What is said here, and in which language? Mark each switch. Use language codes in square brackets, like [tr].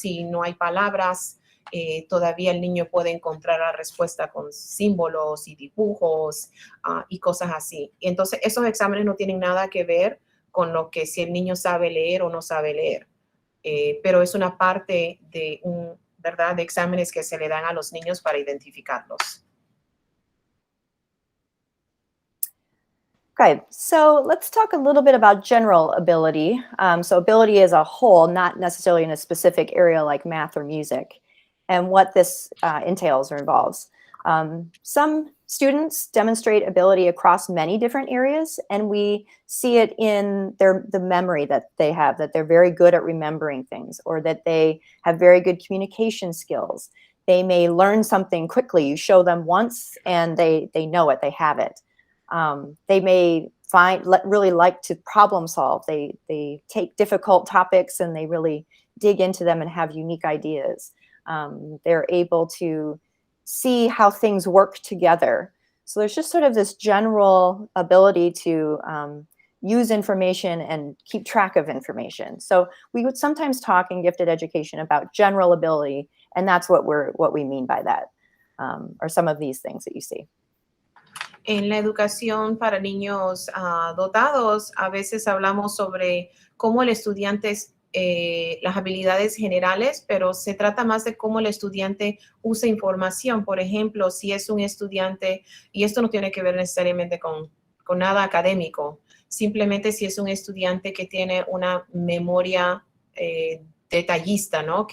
[es] Si no hay palabras, todavía el niño puede encontrar la respuesta con símbolos y dibujos y cosas así. Y entonces, esos exámenes no tienen nada que ver con lo que si el niño sabe leer o no sabe leer. Pero es una parte ¿verdad?, de exámenes que se le dan a los niños para identificarlos. [en] Okay, so let's talk a little bit about general ability. So ability as a whole, not necessarily in a specific area like math or music, and what this entails or involves. Some students demonstrate ability across many different areas, and we see it in the memory that they have, that they're very good at remembering things, or that they have very good communication skills. They may learn something quickly. You show them once, and they know it, they have it. They may really like to problem solve. They take difficult topics and they really dig into them and have unique ideas. They're able to see how things work together. So there's just sort of this general ability to use information and keep track of information. So we would sometimes talk in gifted education about general ability, and that's what we mean by that, or some of these things that you see. [es] En la educación para niños dotados, a veces hablamos sobre cómo el estudiante, las habilidades generales, pero se trata más de cómo el estudiante usa información. Por ejemplo, si es un estudiante, y esto no tiene que ver necesariamente con académico, simplemente si es un estudiante que tiene una memoria detallista, ¿no?